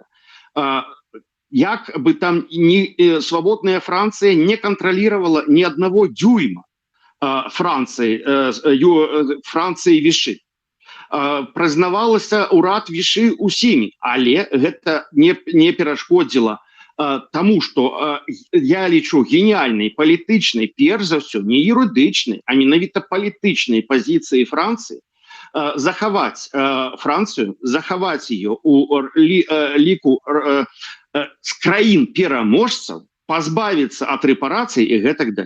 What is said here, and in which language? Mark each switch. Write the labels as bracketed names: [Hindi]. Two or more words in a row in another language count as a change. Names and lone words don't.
[Belarusian] Як бы там [Russian] свободная Франция не контролировала ни одного дюйма Франции Виши. [Belarusian] Прызнавалася урад Виши усімі, але гэта не перашкодзіла тому, что я лічу гениальной палітычнай, перш за ўсё, не юрыдычнай, а менавіта палітычнай [Russian] позиции Франции [Belarusian] захаваць Францыю, захаваць ее у ліку з краін пераможцаў, пазбавіцца ад рэпарацый і гэтак далей.